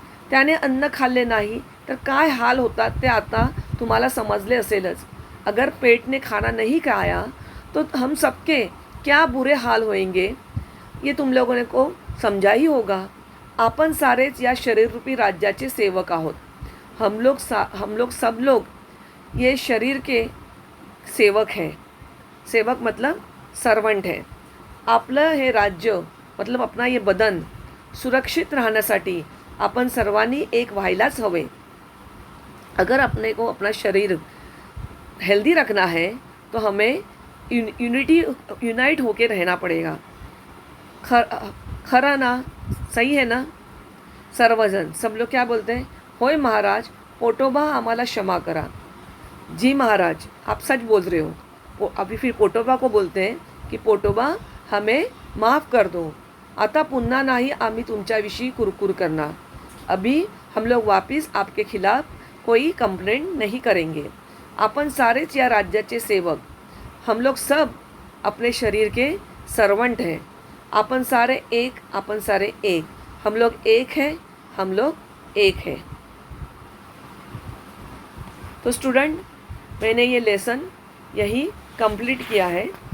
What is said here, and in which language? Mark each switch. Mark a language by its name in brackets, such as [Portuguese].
[Marathi] त्याने अन्न खाल्ले नाही तर काय हाल होतात ते आता तुम्हाला समजले असेलच. [Hindi] अगर पेट ने खाना नहीं खाया तो हम सबके क्या बुरे हाल होंगे ये तुम लोगों को समझा ही होगा. [Marathi] आपण सारेच या शरीर रूपी राज्याचे सेवक आहोत. [Hindi] हम लोग सब लोग ये शरीर के सेवक हैं. सेवक मतलब सर्वंट है. [Marathi] आपलं हे राज्य [Hindi] मतलब अपना ये बदन [Marathi] सुरक्षित राहण्यासाठी आपण सर्वांनी एक व्हायलाच हवे. [Hindi] अगर अपने को अपना शरीर हेल्दी रखना है तो हमें यूनाइट होके रहना पड़ेगा. [Marathi] खरा ना, [Hindi] सही है ना. [Marathi] सर्वजन [Hindi] सब लोग क्या बोलते हैं, [Marathi] होय महाराज पोटोबा आम्हाला क्षमा करा. [Hindi] जी महाराज आप सच बोल रहे हो. अभी फिर पोटोबा को बोलते हैं की पोटोबा हमें माफ़ कर दो. [Marathi] आता पुन्हा नाही आम्ही तुमच्याविषयी कुरकुर करणार. [Hindi] अभी हम लोग वापस आपके खिलाफ कोई कंप्लेंट नहीं करेंगे. [Marathi] अपन सारेच या राज्याचे सेवक. [Hindi] हम लोग सब अपने शरीर के सर्वंट हैं. [Marathi] अपन सारे एक, अपन सारे एक. [Hindi] हम लोग एक हैं, हम लोग एक हैं. तो स्टूडेंट मैंने ये लेसन यही कंप्लीट किया है.